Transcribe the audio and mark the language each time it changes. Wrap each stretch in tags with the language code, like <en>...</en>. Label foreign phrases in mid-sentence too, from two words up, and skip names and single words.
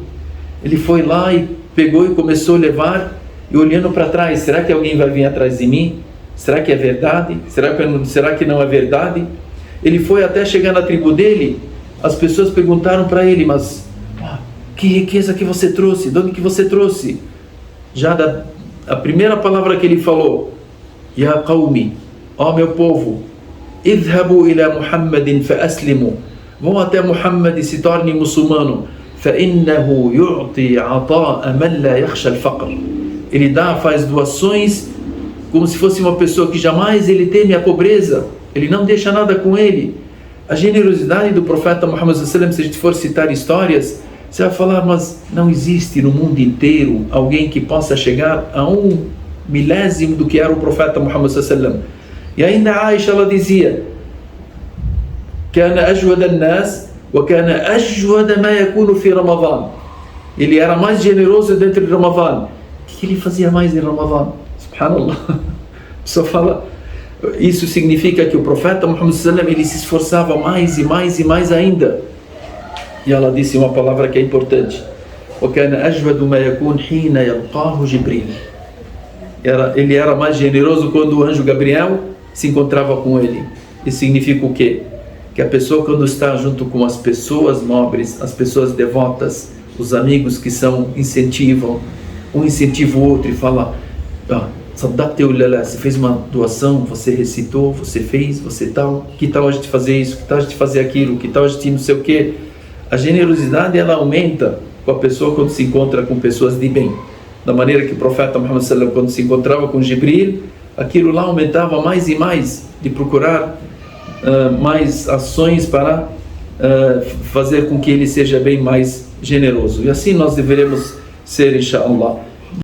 <pt>Ele foi lá e pegou e começou a levar, e olhando para trás: será que alguém vai vir atrás de mim? Será que é verdade? Será que não é verdade? Ele foi até chegar na tribo dele. As pessoas perguntaram para ele: mas que riqueza que você trouxe? De onde que você trouxe? Já a primeira palavra que ele falou:</pt> <ar>يا قومي,</ar> <pt>ó meu povo,</pt> <ar>اذهبوا إلى محمد فأسلموا,</ar> <pt>vão até Muhammad e se tornem muçulmano.</pt> <ar>فإنه يعطي عطاء من لا يخشى الفقر.</ar> <pt>Ele faz doações como se fosse uma pessoa que jamais ele teme a pobreza. Ele não deixa nada com ele. A generosidade do profeta Muhammad</pt> <ar>صلى الله عليه وسلم,</ar> <pt>se a gente for citar histórias, você vai falar, mas não existe no mundo inteiro alguém que possa chegar a 1/1000 do que era o profeta Muhammad</pt> <ar>صلى الله عليه وسلم.</ar> <pt>E ainda a Aisha, ela dizia:</pt> <ar>كان أجود الناس وكان أجود ما يكون في رمضان.</ar> <pt>Ele era mais generoso dentro de Ramadã. O que ele fazia mais em Ramadã? Subhanallah. Só fala. Isso significa que o profeta Muhammad</pt> <ar>صلى الله عليه وسلم,</ar> <pt>ele se esforçava mais e mais e mais ainda. E ela disse uma palavra que é importante:</pt> <ar>وكان أجود ما يكون حين يلقاه جبريل.</ar> <pt>Ele era mais generoso quando o anjo Gabriel se encontrava com ele. Isso significa o quê? Que a pessoa, quando está junto com as pessoas nobres, as pessoas devotas, os amigos que incentivam, um incentiva o outro e fala: você fez uma doação, você recitou, você fez, você tal, que tal a gente fazer isso, que tal a gente fazer aquilo, que tal a gente não sei o quê. A generosidade, ela aumenta com a pessoa quando se encontra com pessoas de bem. Da maneira que o profeta Muhammad</pt> <ar>صلى الله عليه وسلم,</ar> <pt>quando se encontrava com Jibril, aquilo lá aumentava mais e mais, de procurar mais ações para fazer com que ele seja bem mais generoso. E assim nós deveremos ser, inshallah.</pt>